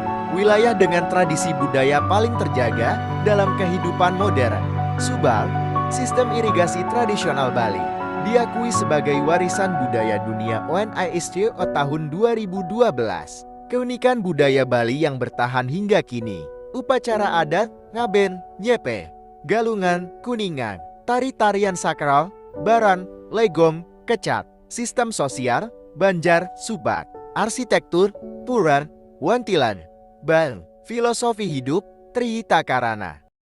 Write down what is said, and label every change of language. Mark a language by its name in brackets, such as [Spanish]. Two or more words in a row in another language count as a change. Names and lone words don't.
[Indonesian] Wilayah dengan tradisi budaya paling terjaga dalam kehidupan modern. Subal, sistem irigasi tradisional Bali, diakui sebagai warisan budaya dunia UNESCO tahun 2012. Keunikan budaya Bali yang bertahan hingga kini. Upacara adat, ngaben, nyepe, galungan, kuningan, tari-tarian sakral, baran, legom, kecat, sistem sosial, banjar, subak, arsitektur, puran, wantilan, bal, filosofi hidup, Trihita Karana.